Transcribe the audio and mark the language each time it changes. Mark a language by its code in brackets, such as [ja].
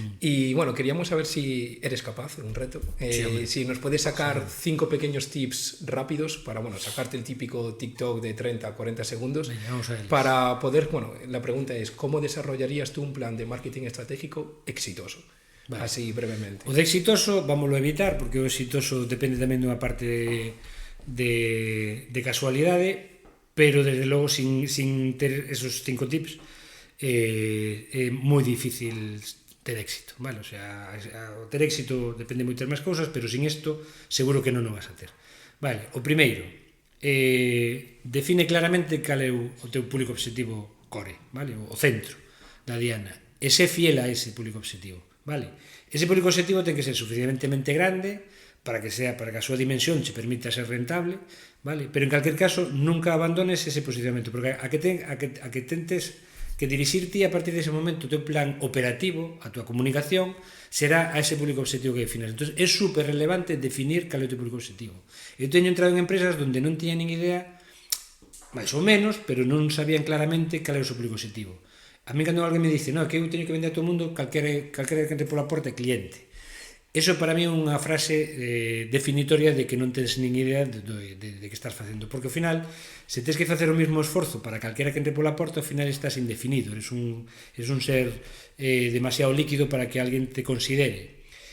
[es] Y queríamos saber si eres capaz, un reto, si nos puedes sacar 5 pequeños tips rápidos para, sacarte el típico TikTok de 30 a 40 segundos. Para poder, la pregunta es, ¿cómo desarrollarías tú un plan de marketing estratégico exitoso? Vale. Así brevemente. [gl] O de exitoso, vámoslo a evitar, porque o exitoso depende tamén dunha parte de casualidade, pero desde logo sin ter esos 5 tips é moi difícil ter éxito, vale? O ter éxito depende moitas máis cousas, pero sin isto seguro que non o vas a ter. Vale, o primeiro, define claramente cal é o teu público objetivo core, vale? O centro da diana, e sé fiel a ese público objetivo, vale? Ese público objetivo ten que ser suficientemente grande para que a súa dimensión che permita ser rentable, vale? Pero en calquer caso nunca abandones ese posicionamento, porque a que tentes que dirixirte a partir dese momento o teu plan operativo, a tua comunicación será a ese público objetivo que definas. Entón é super relevante definir cal é o teu público objetivo. Eu teño entrado en empresas onde non tiña nin idea, máis ou menos, pero non sabían claramente cal é o seu público objetivo. A mí cando alguén me dice, que eu teño que vender a todo o mundo, calquera que entre pola porta é cliente. Eso para mí é unha frase definitoria de que non tens nin idea de que estás facendo, porque ao final, se tens que facer o mesmo esforzo para calquera que entre pola porta, ao final estás indefinido, eres un ser demasiado líquido para que alguén te considere.